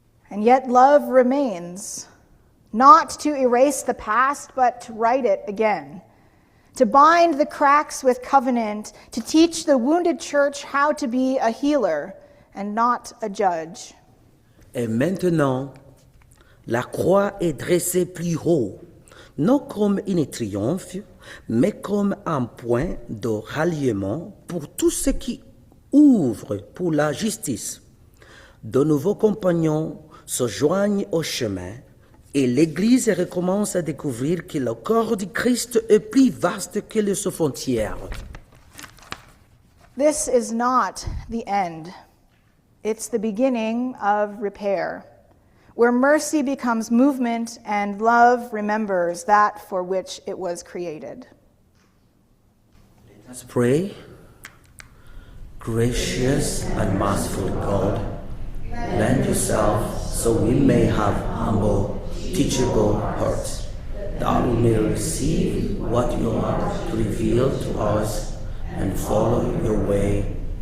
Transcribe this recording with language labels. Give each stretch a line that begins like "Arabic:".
English: And yet love remains, not to erase the past, but to write it again, to bind the cracks with covenant, to teach the wounded church how to be a healer and not a judge.
French: Et maintenant, la croix est dressée plus haut, non comme un triomphe, mais comme un point de ralliement pour tous ceux qui ouvrent pour la justice. De nouveaux compagnons se joignent au chemin et l'Église recommence à découvrir que le corps du Christ est plus vaste que les frontières.
English: This is not the end. It's the beginning of repair, where mercy becomes movement and love remembers that for which it was created. Let's pray. Gracious and merciful God, lend yourself so we may have humble, teachable hearts, that we may receive what you are to reveal to us and follow your way.